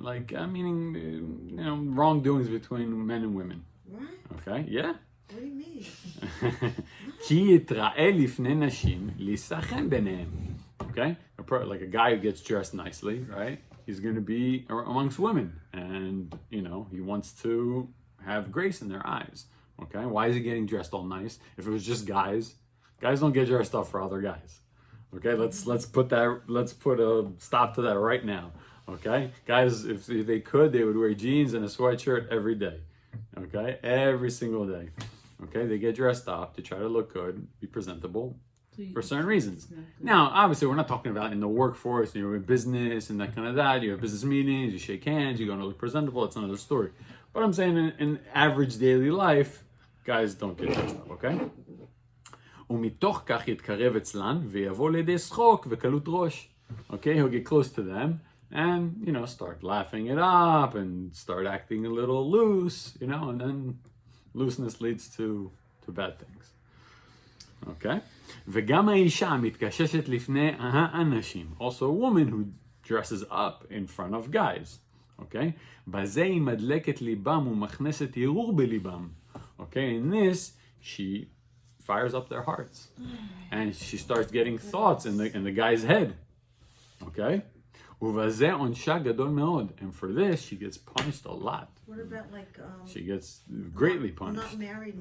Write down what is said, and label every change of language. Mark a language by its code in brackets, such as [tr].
[en] Like, meaning, wrongdoings between men and women. What? Okay, yeah. What do you mean? [he] כי יתראה לפני נשים להיסחן ביניהם. [en] Okay? Like a guy who gets dressed nicely, right? He's going to be amongst women. And, he wants to have grace in their eyes. Okay? Why is he getting dressed all nice? If it was just guys don't get dressed up for other guys. Okay? Let's put a stop to that right now. Okay? Guys, if they could, they would wear jeans and a sweatshirt every day. Okay? Every single day. Okay? They get dressed up to try to look good, be presentable for certain reasons. Now, obviously, we're not talking about in the workforce, you're in business and that kind of that. You have business meetings, you shake hands, you're going to look presentable. It's another story. But I'm saying in average daily life, guys don't get dressed up, okay? [he] ומתוך כך יתקרב אצלן ויבוא לידי שחוק וקלות ראש. [en] Okay, he'll get close to them and, start laughing it up and start acting a little loose, and then looseness leads to bad things. Okay? [he] וגם האישה מתקששת לפני האנשים. [en] Also a woman who dresses up in front of guys. Okay? [he] בזה היא מדלקת ליבם ומכנסת הרהור בליבם. [en] Okay? In this, she fires up their hearts. And she starts getting thoughts in the guy's head. Okay? [he] ובזה עונשה גדול מאוד. [en] And for this, she gets punished a lot. What about like She gets greatly not punished. married